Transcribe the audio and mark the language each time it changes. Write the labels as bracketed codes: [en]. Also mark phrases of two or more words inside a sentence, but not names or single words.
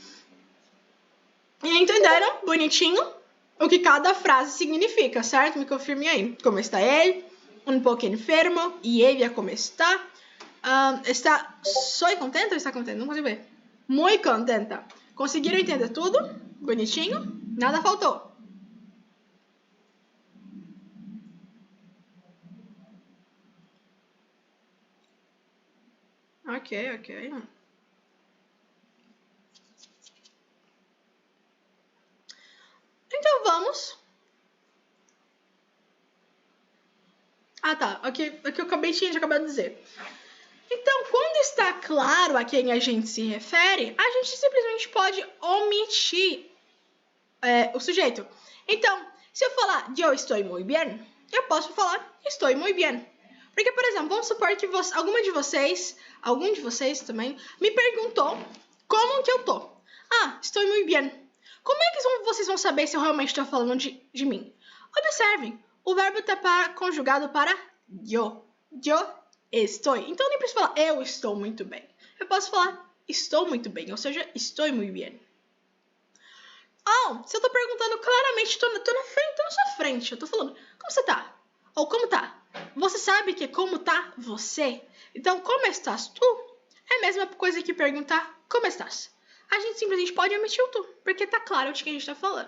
[pt] E entenderam, bonitinho, o que cada frase significa, certo? Me confirme aí. Como está ele? [es] Un poco enfermo. E ella, como está? Está... Soy contenta ou está contenta? [pt] Não consigo ver. [es] Muy contenta. [pt] Conseguiram entender tudo? Bonitinho? Nada faltou. Ok. Então vamos. Ah, tá. Aqui eu acabei de dizer. Então, quando está claro a quem a gente se refere, a gente simplesmente pode omitir o sujeito. Então, se eu falar eu estou [es] muy bien, [pt] eu posso falar estou [es] muy bien. [pt] Porque, por exemplo, vamos supor que algum de vocês também, me perguntou como que eu tô. Ah, estou [es] muy bien. [pt] Como é que vocês vão saber se eu realmente estou falando de mim? Observem, o verbo está conjugado para yo. Yo estou. Então, eu nem preciso falar eu estou muito bem. Eu posso falar estou muito bem, ou seja, estou [es] muy bien. [pt] Se eu tô perguntando claramente, tô na sua frente, eu tô falando, como você tá? Ou como tá? Você sabe que como tá você? Então, como estás tu? É a mesma coisa que perguntar, como estás? A gente simplesmente pode omitir o tu, porque tá claro de que a gente tá falando.